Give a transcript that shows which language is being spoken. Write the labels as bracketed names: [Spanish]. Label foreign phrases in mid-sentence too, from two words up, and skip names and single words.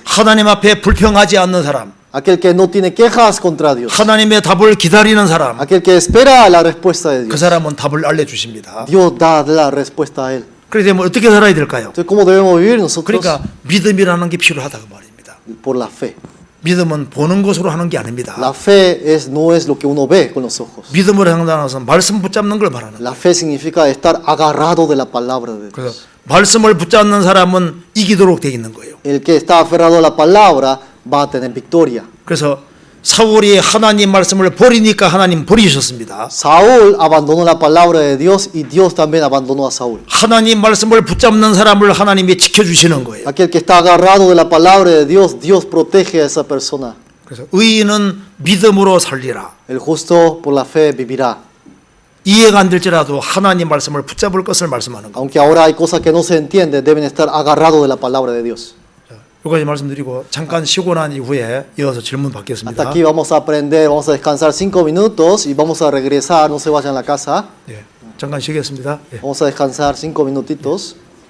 [Korean] 하나님 앞에 불평하지 않는 사람, [Spanish] Aquel que no tiene quejas contra Dios. [Korean] 하나님의 답을 기다리는 사람, [Spanish] Aquel que espera la respuesta de [Korean] 그 [Spanish] Dios. [Korean] 사람은 답을 알려주십니다. [Spanish] Dios da la respuesta a él. [Korean] 그래서 어떻게 살아야 될까요? [Spanish] Entonces, ¿cómo debemos vivir nosotros? [Korean] 그러니까 믿음이라는 게 필요하다 그 말입니다. [Spanish] Por la fe. [Korean] 믿음은 보는 것으로 하는 게 아닙니다. [Spanish] La fe no es lo que uno ve con los ojos. [Korean] 믿음으로 행동하는 말씀 붙잡는 걸 말하는 [Spanish] La [Korean] 거예요. [Spanish] fe significa estar agarrado de la palabra de Dios. [Korean] 그래서 말씀을 붙잡는 사람은 이기도록 돼 있는 거예요. [Spanish] El que está aferrado a la palabra va a tener victoria. [Korean] 그래서 사울이 하나님 말씀을 버리니까 하나님 버리셨습니다. [Spanish] Saúl abandonó la palabra de Dios y Dios también abandonó a Saúl. [Korean] 하나님 말씀을 붙잡는 사람을 하나님이 지켜주시는 거예요. [Spanish] Aquel que está agarrado de la palabra de Dios, Dios protege a esa persona. [Korean] 그래서 의인은 믿음으로 살리라. [Spanish] El justo por la fe vivirá. [Korean] 이해가 안 될지라도 하나님 말씀을 붙잡을 것을 말씀하는 거예요. [Spanish] Aunque ahora hay cosas que no se entienden, deben estar agarrados de la palabra de Dios. [Korean] 여기까지 말씀드리고 잠깐 쉬고 난 이후에 이어서 질문 [Spanish] Hasta [Korean] 받겠습니다. [Spanish] aquí vamos a aprender, vamos a descansar 5 minutos y vamos a regresar, no se vayan a la casa. [Korean] 예, 잠깐 쉬겠습니다. 예. [Spanish] Vamos a descansar 5 minutitos.